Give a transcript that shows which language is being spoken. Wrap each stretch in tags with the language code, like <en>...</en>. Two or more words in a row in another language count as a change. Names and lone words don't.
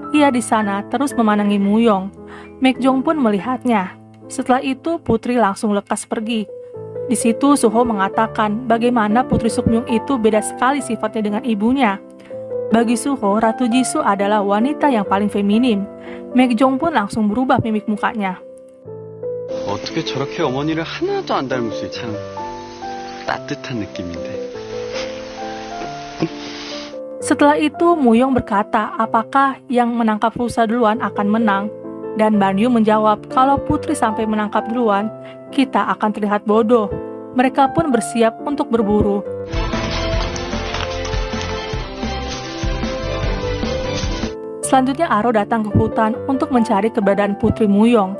<id>Ia di sana terus memandangi Muyong. Maekjong pun melihatnya. Setelah itu Putri langsung lekas pergi. Di situ Suho mengatakan bagaimana Putri Sukmyung itu beda sekali sifatnya dengan ibunya. Bagi Suho, Ratu Jisoo adalah wanita yang paling feminim. Maekjong pun langsung berubah mimik mukanya.</id> <ko>어떻게 저렇게 어머니를 하나도 안 닮았지? 참 따뜻한 느낌인데.</ko> <id>Setelah itu Muyong berkata apakah yang menangkap rusa duluan akan menang. Dan Banyu menjawab kalau Putri sampai menangkap duluan, kita akan terlihat bodoh. Mereka pun bersiap untuk berburu. Selanjutnya Aro datang ke hutan untuk mencari keberadaan Putri Muyong.</id>